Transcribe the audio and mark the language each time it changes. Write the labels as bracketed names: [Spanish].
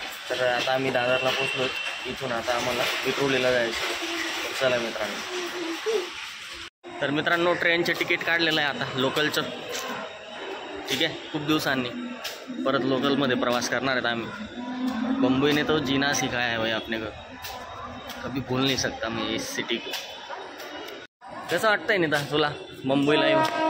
[Marathi] तर आता आम्ही दादरला पोचलो. इथून आता आम्हाला विक्रोलीला जायचं. तर चला मित्रांनो. तर मित्रांनो, ट्रेनचे तिकीट काढलेलं आहे आता लोकलचं. ठीक आहे, खूप दिवसांनी परत लोकलमध्ये प्रवास करणार आहेत आम्ही. [Hindi] बम्बई ने तो जीना सिखाया है भाई अपने को, कभी भूल नहीं सकता मैं इस सिटी को. [Marathi] कसं वाटतंय नीता तुला मुंबईला येऊन?